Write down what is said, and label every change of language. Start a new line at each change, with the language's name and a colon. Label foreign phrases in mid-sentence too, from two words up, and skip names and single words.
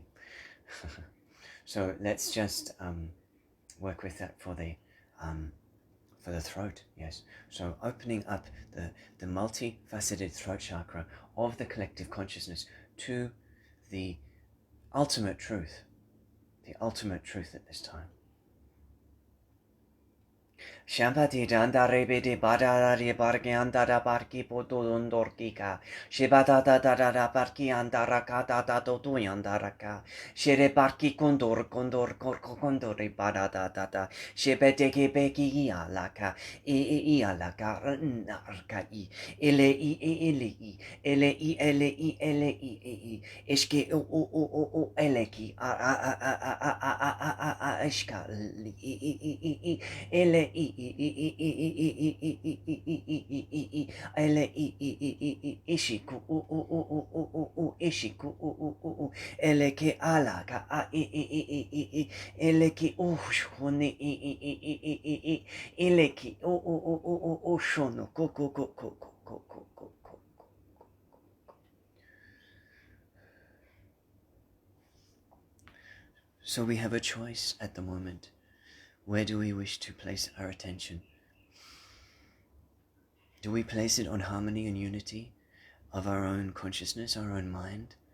English: So let's just work with that for the throat. Yes. So opening up the multifaceted throat chakra of the collective consciousness to the ultimate truth at this time. Shampati dandare de badari barki andara barki potondorkika. Shibata da barki andara kata da to yandaraka. Shere barki condor condori badada da. Shebeteki beki alaka. Alaka narka i. Ele i. Eske o eleki a eshka ele ishiku ishiku ele ke ala ka ele ki ushone ele ki ushono ko. So we have a choice at the moment. Where do we wish to place our attention? Do we place it on harmony and unity of our own consciousness, our own mind?